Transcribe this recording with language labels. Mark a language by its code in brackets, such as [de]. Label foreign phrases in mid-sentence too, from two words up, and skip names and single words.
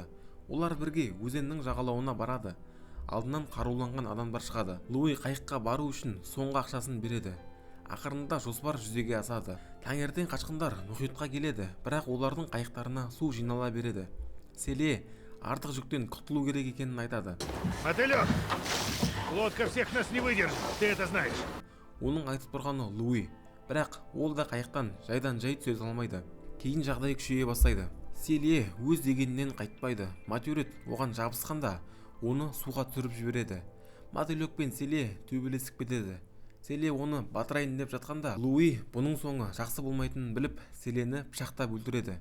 [kk] Олар бірге өзеннің жағалауына барады. Алдынан қаруланған адамдар шығады. Луи қайыққа бару үшін соңғы ақшасын береді. Ақырында жоспар жүзеге асады. Таңертең қашқындар мұхитқа келеді, бірақ олардың қайықтарына су жинала береді. Селе артық жүктен құтылу керек екенін айтады. Мотылёк! [ru] Лодка всех нас не выдержит, ты это знаешь. [kk] Оның айтып тұрғаны Луи, бірақ ол да қайықтан жайдан жай түсе алмайды. Кейін жағдай күшейе бастайды. Селе өз дегенінен қайтпайды. Матюрет оған жабысқанда оны суға түсіріп жібереді. Мотылёк пен Селе төбелесіп кетеді. Селе оны батырайын деп жатқанда, Луи бұның соңы жақсы болмайтынын біліп, Селені пышақтап өлтіреді.